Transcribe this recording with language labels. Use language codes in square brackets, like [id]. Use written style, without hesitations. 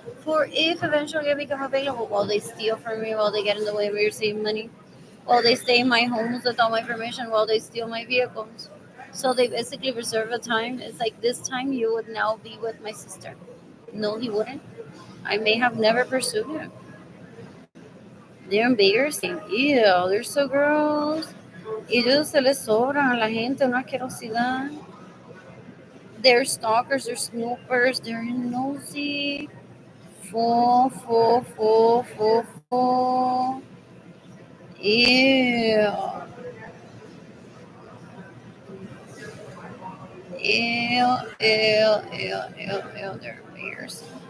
[en] For if eventually I become available, while they steal from me, while they get in the way of me receiving money, while they stay in my homes without my permission, while they steal my vehicles. So they basically reserve a time. It's like this time you would now be with my sister. No, he wouldn't. I may have never pursued him. They're embarrassing. Ew, they're so gross. [es] Ellos se les sobran a la gente, una asquerosidad. [en] They're stalkers, they're snoopers, they're nosy. Full, full, full, full, full. Ew. Ew, ew, ew, ew, ew, they're bears.